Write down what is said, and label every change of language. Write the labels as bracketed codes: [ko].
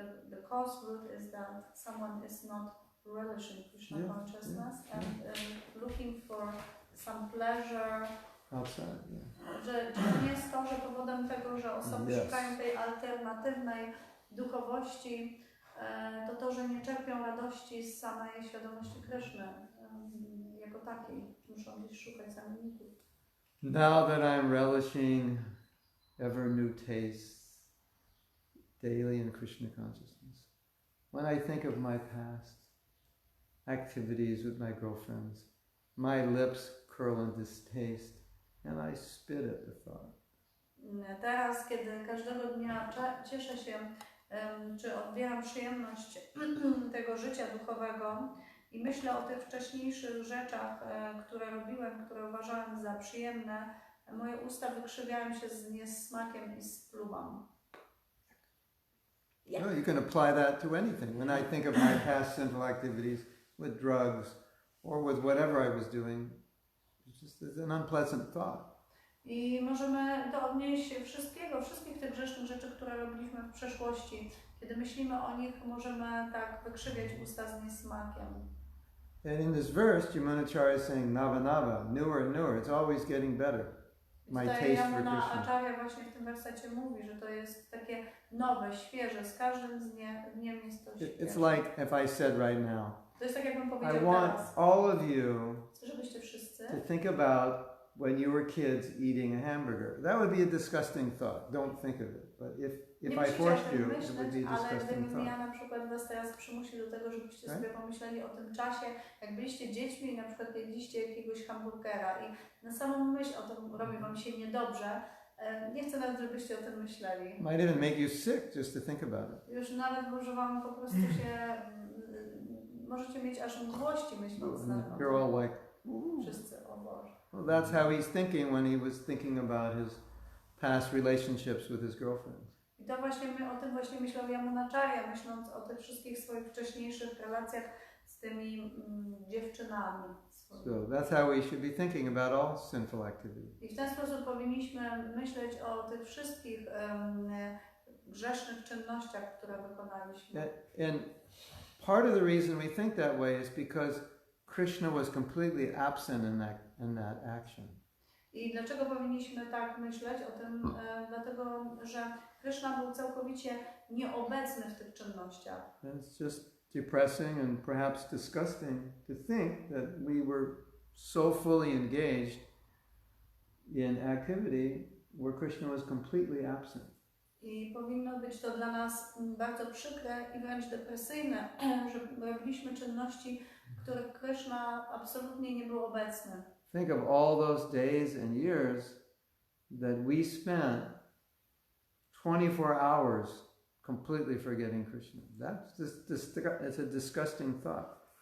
[en] The cause root is that someone is not relishing Krishna consciousness and looking for some pleasure outside. Yeah. [pl] Że to nie jest to, że powodem tego, że osoby [en] Yes. [pl] szukają tej alternatywnej duchowości, to, że nie czerpią radości z samej świadomości Kryszny jako takiej. Muszą gdzieś szukać zamienników. [en] Now that I'm relishing ever new tastes daily in Krishna consciousness, when I think of my past activities with my girlfriends, my lips curl in distaste and I spit at the thought. [pl] Teraz, kiedy każdego dnia cieszę się, czy odbieram przyjemność tego życia duchowego i myślę o tych wcześniejszych rzeczach, które robiłem, które uważałem za przyjemne, moje usta wykrzywiają się z niesmakiem i spluwam. [en] Yeah. Well, you can apply that to anything. When I think of my past sinful activities with drugs or with whatever I was doing, it's an unpleasant thought. [pl] I możemy to odnieść wszystkich tych grzesznych rzeczy, które robiliśmy w przeszłości. Kiedy myślimy o nich, możemy tak wykrzywiać usta z niesmakiem. [en] And in this verse, Yamunacharya is saying, Nava Nava, newer and newer, it's always getting better. My taste for Krishna. [pl] Acharya właśnie w tym wersecie mówi, że to jest takie nowe, świeże, z każdym dniem jest to świeże. [en] It's like if I said right now, [pl] To jest tak, jakbym powiedział [en] I want [pl] teraz. [en] all of you [pl] Chcę, żebyście wszyscy [en] to think about when you were kids eating a hamburger. That would be a disgusting thought. Don't think of it. But if I forced you, it would be a [pl] ale [en] disgusting [pl] gdybym ja [en] thought. [pl] na przykład was teraz przymusił do tego, żebyście sobie pomyśleli o tym czasie, jak byliście dziećmi i na przykład jedliście jakiegoś hamburgera i na samą myśl o tym robi wam się niedobrze, nie chcę nawet, żebyście o tym myśleli. [en] Might even make you sick just to think about it. [pl] Już nawet może wam po prostu się, możecie mieć aż mdłości myśląc na to. [en] You're all like, [pl] Wszyscy, o Boże. [en] well, that's how he's thinking when he was thinking about his past relationships with his girlfriends. [pl] I to właśnie o tym właśnie myślał Yamunacharya, myśląc o tych wszystkich swoich wcześniejszych relacjach z tymi dziewczynami. [en] So that's how we should be thinking about all sinful activities. [pl] I w ten sposób powinniśmy myśleć o tych wszystkich grzesznych czynnościach, które wykonaliśmy. [en] And part of the reason we think that way is because Krishna was completely absent in that action. [pl] I dlaczego powinniśmy tak myśleć o tym? Dlatego, że Krishna był całkowicie nieobecny w tych czynnościach. [en] And it's just depressing and perhaps disgusting to think that we were so fully engaged in activity where Krishna was completely absent. [pl] I powinno być to dla nas bardzo przykre i wręcz depresyjne, że robiliśmy czynności, w których Krishna absolutnie nie był obecny. [en] Think of all those days and years that we spent 24 hours completely forgetting Krishna. It's a disgusting thought.